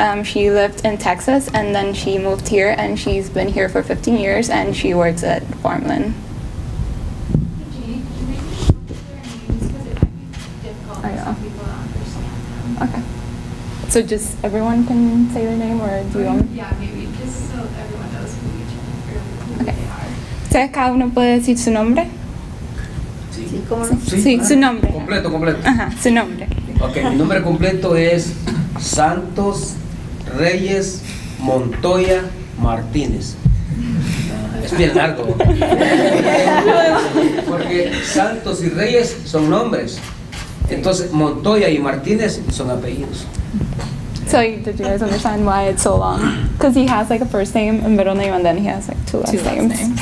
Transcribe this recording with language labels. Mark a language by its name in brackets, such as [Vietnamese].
[English] She lived in Texas and then she moved here and she's been here for 15 years and she works at Farmland. I know. Okay. So just everyone can say their name or do you want? Yeah, maybe just so everyone knows who each Okay. [Spanish] ¿Ustedes cada uno puede decir su nombre? Sí, ¿cómo no? Sí, su nombre. Completo. Ajá, su nombre. Ok, mi nombre completo es Santos Reyes Montoya Martínez. Es bien largo. Porque Santos y Reyes son nombres. Entonces Montoya y Martínez son apellidos. [English] So did you guys understand why it's so long? Because he has like a first name, a middle name, and then he has like two last names.